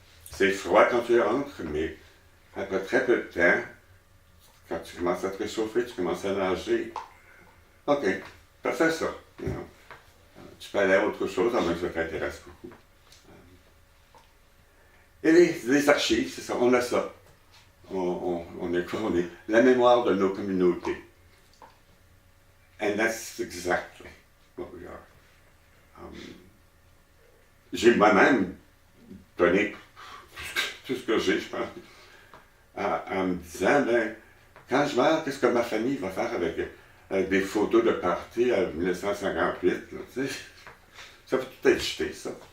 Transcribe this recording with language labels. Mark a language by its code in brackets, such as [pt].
[fr] C'est froid quand tu rentres, mais après très peu de temps, quand tu commences à te réchauffer, tu commences à nager. OK, tu as fait ça. Tu peux aller à autre chose, à moins que ça t'intéresse beaucoup. Et les archives, c'est ça, on a ça. On est quoi? On est la mémoire de nos communautés. [en] And that's exactly what we are. [fr] J'ai moi-même donné tout ce que j'ai, je pense, en me disant, quand je meurs, qu'est-ce que ma famille va faire avec des photos de party en 1958, là, tu sais? Ça peut tout être jeté, ça.